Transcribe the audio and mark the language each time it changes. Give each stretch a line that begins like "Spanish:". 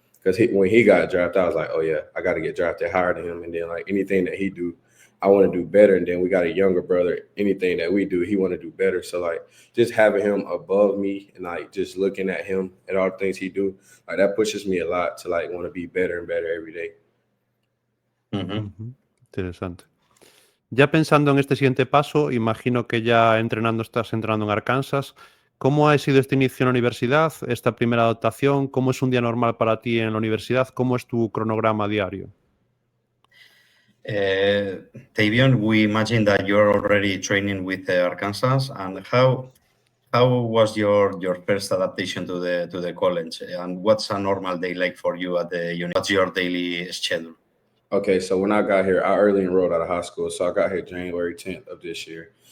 English: Because when he got drafted, I was like, oh, yeah, I got to get drafted higher than him. And then, like, anything that he do, I want to do better. And then we got a younger brother. Anything that we do, he want to do better. So, like, just having him above me and, like, just looking at him and all the things he do, like, that pushes me a lot to, like, want to be better and better every day.
Spanish: Interesante. Ya pensando en este siguiente paso, imagino que ya estás entrenando en Arkansas. ¿Cómo ha sido este inicio en la universidad, esta primera adaptación? ¿Cómo es un día normal para ti en la universidad? ¿Cómo es tu cronograma diario?
English: Tavion, we imagine that you're already training with Arkansas, and how was your first adaptation to the college, and what's a normal day like for you at the uni? What's your daily schedule? Okay, so when I got here, I early enrolled out of high school, so I got here January 10th of this year.